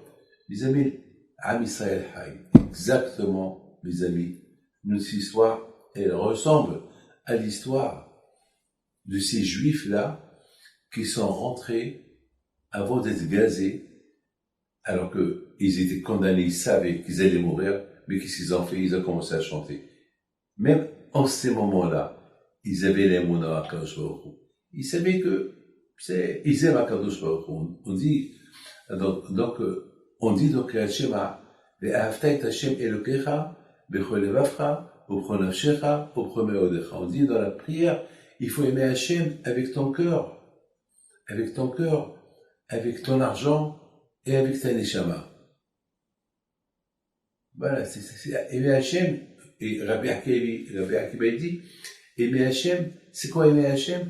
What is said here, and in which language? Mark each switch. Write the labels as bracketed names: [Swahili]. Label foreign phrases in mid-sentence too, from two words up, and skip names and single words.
[French] Les amis, [Hebrew] עם ישראל חי, [French] exactement, mes amis, notre histoire, elle ressemble à l'histoire de ces juifs-là qui sont rentrés avant d'être gazés, alors qu'ils étaient condamnés, ils savaient qu'ils allaient mourir, mais qu'est-ce qu'ils ont fait? Ils ont commencé à chanter. Même en ces moments-là, ils avaient les mots dans [Hebrew] הקדוש ברוך הוא. [French] Ils savaient ils aiment [Hebrew] הקדוש ברוך הוא. [French] On dit à [Hebrew] Shema, ואהבת את השם אלוקיך, בכל לבבך, ובכל נפשך, ובכל מאודך. [French] On dit dans la prière, il faut aimer Hashem avec ton cœur, avec ton argent et avec ta neshama. Voilà, c'est aimer Hashem. Et Rabbi Akiba dit, aimer Hashem, c'est quoi aimer Hashem?